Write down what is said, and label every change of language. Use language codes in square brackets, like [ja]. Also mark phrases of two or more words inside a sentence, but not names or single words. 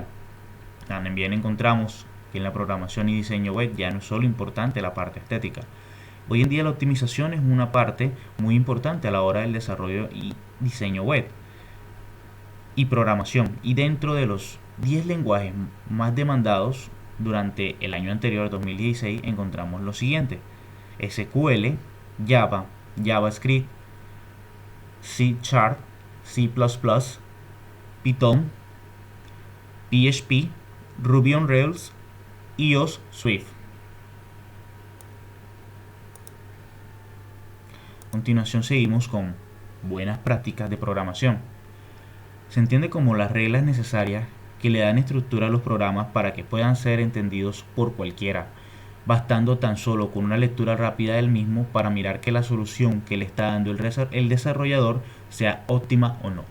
[es] También encontramos que en la programación y diseño web ya no es solo importante la parte estética. Hoy en día la optimización es una parte muy importante a la hora del desarrollo y diseño web y programación. Y dentro de los 10 lenguajes más demandados durante el año anterior, 2016, encontramos lo siguiente: SQL, Java, JavaScript, C#, C++, Python, PHP, Ruby on Rails, iOS, Swift. A continuación seguimos con buenas prácticas de programación. Se entiende como las reglas necesarias que le dan estructura a los programas para que puedan ser entendidos por cualquiera, bastando tan solo con una lectura rápida del mismo para mirar que la solución que le está dando el desarrollador sea óptima o no.